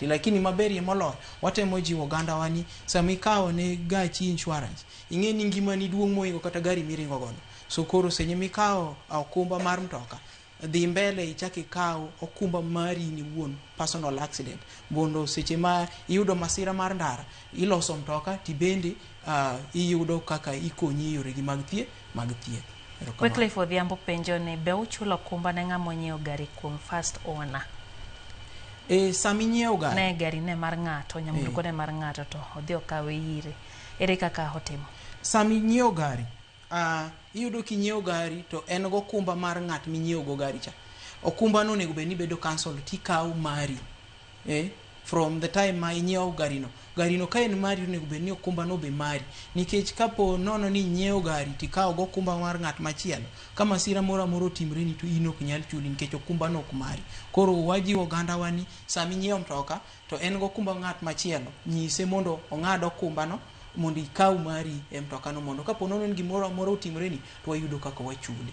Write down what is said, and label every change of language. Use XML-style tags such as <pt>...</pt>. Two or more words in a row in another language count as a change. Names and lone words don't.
<luo>Lakini maberie moloyo, watemo jiwo oganda wani, sama ikawo ne gachi insurance, ing'e ni ngimani duong' moingo kata gari miringo godo. So koro senye mikawo okumba mar mtoka, dhi mbele ichaki ikaw okumba mari ni wuon,</luo> <en>personal accident,</en> <luo>mondo seche ma iyudo masira mar ndara, iloso mtoka tibende iyudo kaka ikonyi yoregi mag thieth. Quickly for Odhiambo penjo ni be uchulo okumba ne ng'ama onyiewo gari kuom</luo> <en>first owner?</en> <luo>Sami nyiewo gari ne gari ne mar ng'ato, nyamburko ne mar ng'ato, to odhi okawe ire, ere kaka otimo? Sami nyiewo gari, iyudo kinyiewo gari to en go okumba mar ng'at minyiewo go gari cha. Okumba no onego bed ni bedo cancel, tikaw mari</luo> <en>from the time</en> <luo>ma inyiewo garino ka en mari, onego bed ni okumba no be mari, nikech kapo nono ni inyiewo gari tikaw go okumba mar ng'at machielo, ka masira moro amora otimre ni to in ok nyal chuli nikech okumba no ok mari. Koro wajiwo oganda wani, sami nyiewo mtoka to en go okumba ng'at machielo, nyise mondo ong'ad okumba no mondo ikaw mari e mtoka no, mondo kapo nono ni gimoro amora otimre ni to wayudo kaka wachuli.</luo>